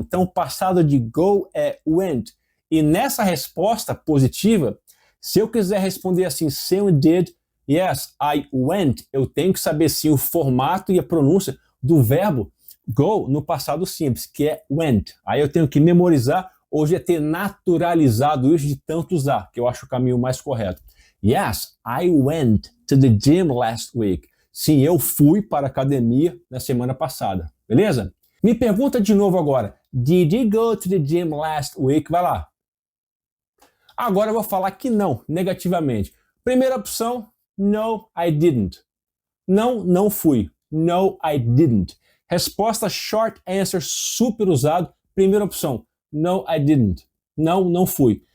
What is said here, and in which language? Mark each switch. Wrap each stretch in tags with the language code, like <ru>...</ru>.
<pt>Então, o passado de go é went. E nessa resposta positiva, se eu quiser responder assim, sim, did,</pt> <en>yes, I went,</en> <pt>eu tenho que saber sim o formato e a pronúncia do verbo go no passado simples, que é went. Aí eu tenho que memorizar ou já ter naturalizado isso de tanto usar, que eu acho o caminho mais correto.</pt> <en>Yes, I went to the gym last week.</en> <pt>Sim, eu fui para a academia na semana passada. Beleza? Me pergunta de novo agora.</pt> <en>Did you go to the gym last week?</en> <pt>Vai lá. Agora eu vou falar que não, negativamente. Primeira opção,</pt> <en>no, I didn't.</en> <pt>Não, não fui.</pt> <en>No, I didn't.</en> <pt>Resposta short answer, super usado. Primeira opção,</pt> <en>no, I didn't.</en> <pt>Não, não fui.</pt>